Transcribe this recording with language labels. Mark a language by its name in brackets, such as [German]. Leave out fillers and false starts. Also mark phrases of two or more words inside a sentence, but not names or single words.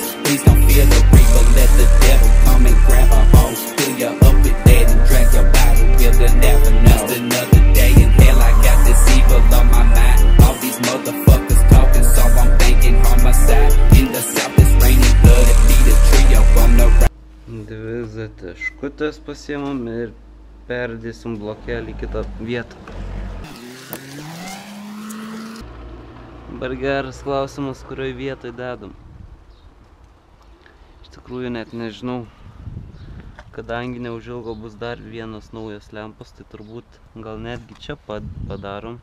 [English] Please don't fear the reaper. Let the devil come and grab a hold. Fill you up with lead and drag your body. We'll never know. Just another day in hell. I got this evil on my mind. All these motherfuckers talking, so I'm thinking homicide. In the south it's raining blood. It be the trio on the right. [Lithuanian] Dvi zataškutės pasiemam ir perdėsim blokelį į kitą vietą. Dabar geras klausimas, kurioj vietoj dedam. Iš tikrųjų net nežinau, kadangi neužilgo bus dar vienas naujas lempas, tai turbūt gal netgi čia padarom.